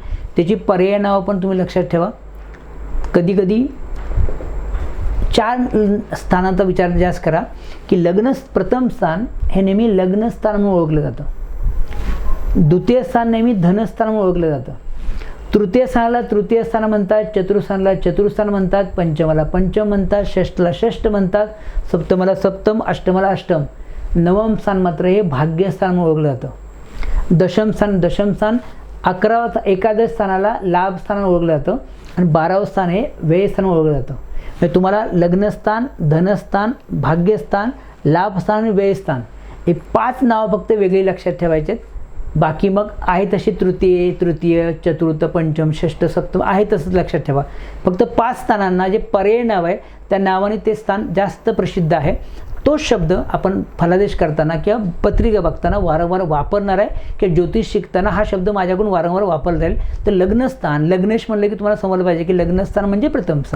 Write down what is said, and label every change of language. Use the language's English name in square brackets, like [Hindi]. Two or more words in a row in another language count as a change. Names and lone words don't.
[Marathi] त्याची पर्याय नावं पण तुम्ही लक्षात ठेवा. कधीकधी 4 स्थानांचा विचार जास्त करा की प्रथम स्थान हे नेहमी लग्नस्थान म्हणून ओळखलं जातं. द्वितीय स्थान नेहमी धनस्थान म्हणून ओळखलं जातं. तृतीय स्थानाला तृतीय स्थान म्हणतात, चतुर्थानाला चतुर्थान म्हणतात, पंचमाला पंचम म्हणतात, षष्ठला षष्ठ म्हणतात, सप्तमाला सप्तम, अष्टमाला अष्टम. नवम स्थान मात्र हे भाग्यस्थान म्हणून ओळखलं जातं. दशम स्थान, 11वा एकादश स्थानाला लाभस्थान ओळखलं जातं आणि 12वं स्थान हे व्ययस्थान ओळखलं जातं. म्हणजे तुम्हाला लग्नस्थान, धनस्थान, भाग्यस्थान, लाभस्थान आणि व्ययस्थान हे 5 नावं फक्त वेगळी लक्षात ठेवायचे. बाकी मग आहे तशी तृतीय, चतुर्थ, पंचम, षष्ठ, सप्तम आहे तसंच लक्षात ठेवा. फक्त 5 स्थानांना जे पर्याय नाव आहे त्या नावाने ते स्थान जास्त प्रसिद्ध आहे. तोच शब्द आपण फलादेश करताना किंवा पत्रिका बघताना वारंवार वापरणार आहे की ज्योतिष शिकताना हा शब्द माझ्याकडून वारंवार वापरला जाईल. तर लग्नस्थान, लग्नेश म्हणलं की तुम्हाला समजलं पाहिजे की लग्नस्थान म्हणजे प्रथम स्थान.